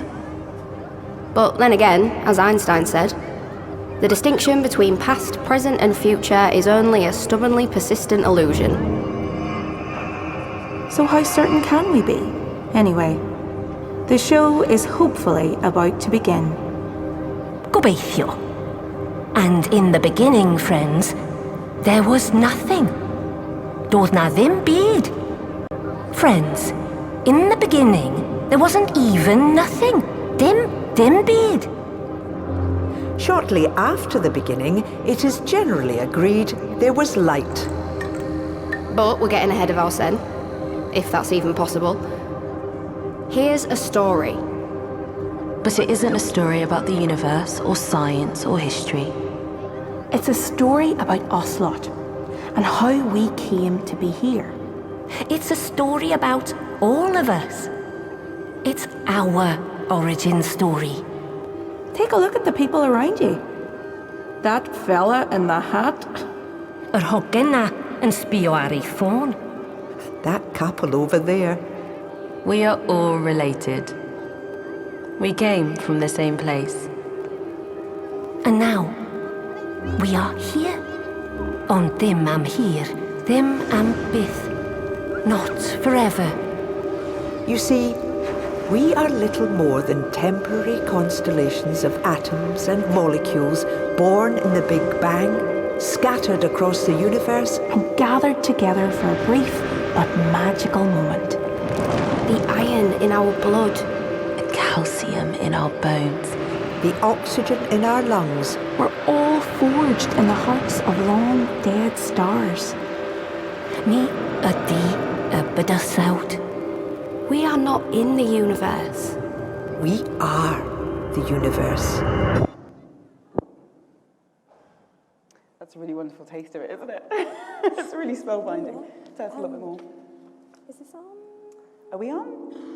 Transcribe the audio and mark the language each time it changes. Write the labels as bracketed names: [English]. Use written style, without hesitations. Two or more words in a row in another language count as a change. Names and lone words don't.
[English] But then again, as Einstein said, the distinction between past, present and future is only a stubbornly persistent illusion. So how certain can we be? Anyway, the show is hopefully about to begin. [Welsh] Gobeithio. [English] And in the beginning, friends, there was nothing. [Welsh] Doedd na ddim byd. [English] Friends, in the beginning, there wasn't even nothing. [Welsh] Dim byd. [English] Shortly after the beginning, it is generally agreed there was light. But we're getting ahead of ourselves, if that's even possible. Here's a story. But it isn't a story about the universe, or science, or history. It's a story about us lot, and how we came to be here. It's a story about all of us. It's our origin story. Take a look at the people around you. That fella in the hat. [Welsh] Yr hogyn na yn sbïo ar ei ffôn. [English] That couple over there. We are all related. We came from the same place. And now, we are here. [Welsh] Ond dim am hir, dim am byth. [English] Not forever. You see, we are little more than temporary constellations of atoms and molecules born in the Big Bang, scattered across the universe, and gathered together for a brief but magical moment. The iron in our blood, the calcium in our bones, the oxygen in our lungs, were all forged in the hearts of long dead stars. [Welsh] Ni ydi y bydysawd. [English] We are not in the universe. We are the universe. That's a really wonderful taste of it, isn't it? It's really spellbinding. Tell us a little bit more. Is this on? Are we on?